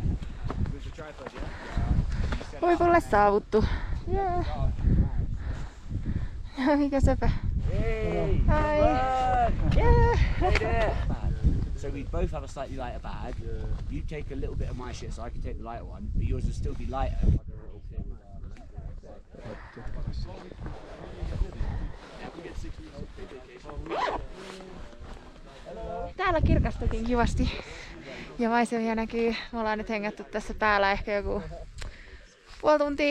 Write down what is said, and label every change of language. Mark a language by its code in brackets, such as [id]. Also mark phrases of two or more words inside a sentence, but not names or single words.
[fi] Huipulle saavuttu. Yeah. Mikä söpö. [en] Hey! Hi! Yeah! Hey there! So we both have a slightly lighter bag. You take a little bit of my shit so I can take the lighter one, but yours will still be lighter. [fi] Täällä kirkastukin kivasti ja maisemia näkyy. Me ollaan nyt hengätty tässä päällä ehkä joku puoli tuntia.